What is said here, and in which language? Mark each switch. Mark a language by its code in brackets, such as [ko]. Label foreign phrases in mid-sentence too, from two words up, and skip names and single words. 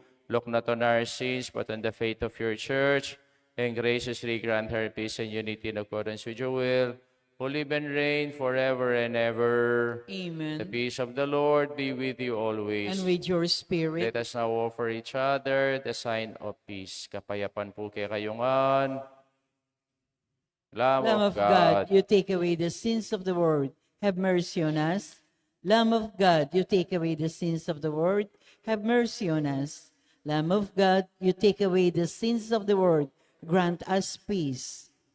[en] Look not on our sins, but on the faith of your church, and graciously grant her peace and unity in accordance with your will, who live and reign forever and ever. The Amen. peace of the Lord be with you And always. with your spirit, Let us now offer each other the sign of peace. [pam] Kapayapan po kay kayungan. [en] Lamb Lamb of of God, God, you take away the sins of the world. Have mercy on us. Lamb of God, you take away the sins of the world. Have mercy on us. Lamb of God, you take away the sins of the world. Grant us peace.